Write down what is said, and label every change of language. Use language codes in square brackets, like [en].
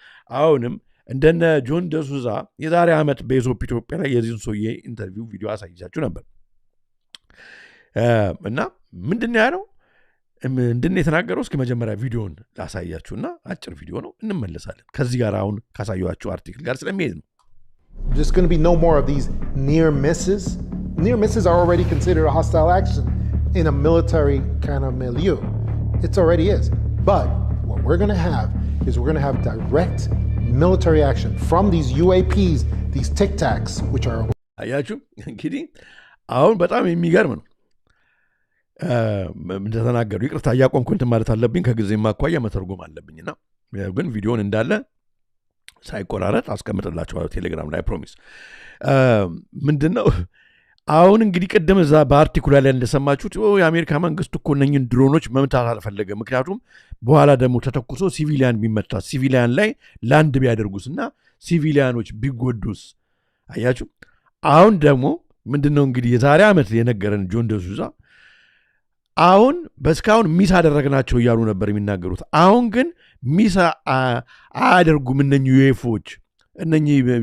[am] አሁንም እንደነ ጆን ደሱዛ የዛሬ ዓመት በኢሶፕ ኢትዮጵያ ላይ የዚህን ሰውዬ ኢንተርቪው ቪዲዮ አሳይቻችሁ ነበር እና ምንድን ያለው ምንድን የተናገረው እስኪ መጀመሪያ ቪዲዮን ላሳያችሁና አጭር ቪዲዮ ነው እንመለሳለን። ከዚህ ጋር አሁን ካሳየኋችሁ አርቲክል ጋር ስለሚሄድ ነው። [en] There's going to be no more of these near misses. Near misses are already considered a hostile action in a military kind of milieu. It already is. But what we're going to have is we're going to have direct military action from these UAPs, these Tic Tacs, which are... [am] አያችሁ እንግዲህ አሁን በጣም የሚገርም ነው እንደተናገሩ። ይቅርታ እያቆምኩ ማለት አለብኝ ከጊዜ ማኳያ መተርጎም አለብኝና ግን ቪዲዮን እንዳለ ሳይቆራረጥ አስቀምጥላችኋለሁ ቴሌግራም ላይ ፕሮሚስ። ምንድነው አሁን እንግዲህ ቅድም እዛ በአርቲኩል ላይ እንደሰማችሁት የአሜሪካ መንግስት እኮ እነኝን ድሮኖች መምታት አልፈለገም። ምክንያቱም በኋላ ደግሞ ተተኩሶ ሲቪሊያን ቢመታ ሲቪሊያን ላይ ላንድ ቢያደርጉስና ሲቪሊያኖች ቢጎዱስ። አያችሁ አሁን ደግሞ ምንድነው እንግዲህ የዛሬ ዓመት የነገረን ጆን ደሱዛ አሁን በስካውን ሚስ አደረግናቸው እያሉ ነበር የሚናገሩት። አሁን ግን ሚስ አያደርጉም እነኚህ ዩኤፎች እነኚህ